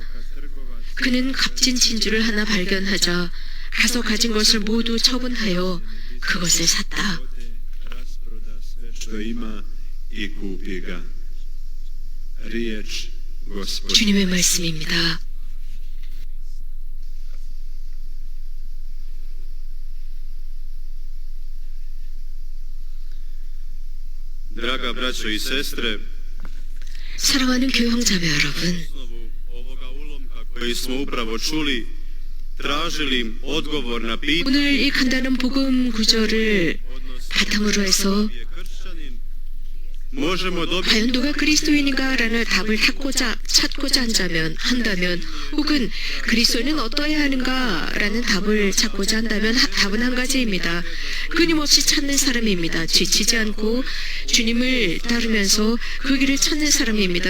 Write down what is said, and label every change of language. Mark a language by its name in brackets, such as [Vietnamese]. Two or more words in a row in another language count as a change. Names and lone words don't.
[Korean] 그는 값진 진주를 하나 발견하자 가서 가진 것을 모두 처분하여 그것을 샀다. 주님의 말씀입니다. [Croatian] Draga braćo i sestre, [Korean] 사랑하는 교회 형제자매 여러분, [Croatian] ovoga ulomka koji smo upravo čuli, tražili odgovor na pitanje [Korean] 오늘 이 간단한 복음 구절을 바탕으로 해서 [Croatian] možemo dobiti [Korean] 과연 누가 그리스도인인가라는 답을 찾고자 한다면 혹은 그리스도인은 어떠해야 하는가라는 답을 찾고자 한다면 답은 한 가지입니다. 끊임없이 찾는 사람입니다. 지치지 않고 주님을 따르면서 그 길을 찾는 사람입니다.